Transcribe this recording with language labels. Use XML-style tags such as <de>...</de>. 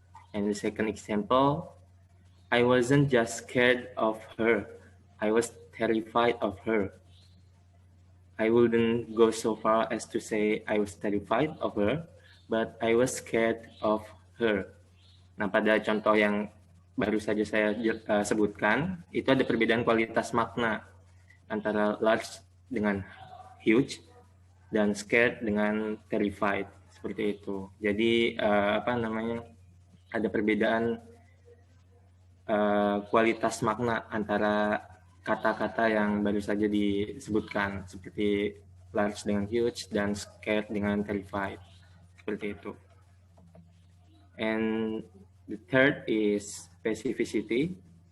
<en>And the second example, I wasn't just scared of her, I was terrified of her. I wouldn't go so far as to say I was terrified of her, but I was scared of her.</en> <id>Nah, pada contoh yang baru saja saya sebutkan, itu ada perbedaan kualitas makna antara large dengan huge dan scared dengan terrified. seperti itu. Jadi apa namanya, ada perbedaan kualitas makna antara kata-kata yang baru saja disebutkan, seperti large dengan huge dan scared dengan terrified, seperti itu.</id> <en>And the third is specificity.</en>